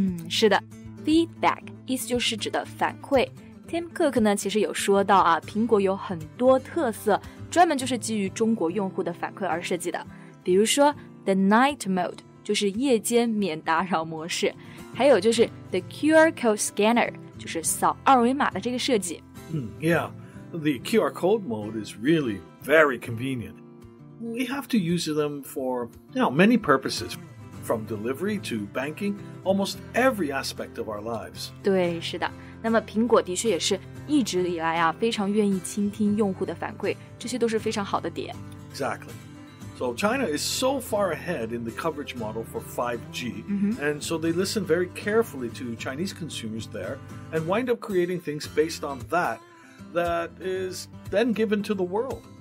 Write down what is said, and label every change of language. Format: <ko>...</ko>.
<zh>是的 ，feedback 意思就是指的反馈。Tim Cook 呢，其实有说到啊，苹果有很多特色，专门就是基于中国用户的反馈而设计的。比如说 The Night Mode 就是夜间免打扰模式，还有就是 The QR Code Scanner 就是扫二维码的这个设计。</zh> <en>Yeah, the QR code mode is really very convenient. We have to use them for many purposes. From delivery to banking, almost every aspect of our lives.</en> <zh>对，是的。那么苹果的确也是一直以来啊非常愿意倾听用户的反馈，这些都是非常好的点。</zh> <en>Exactly. So China is so far ahead in the coverage model for 5G, and so they listen very carefully to Chinese consumers there and wind up creating things based on that is then given to the world.</en>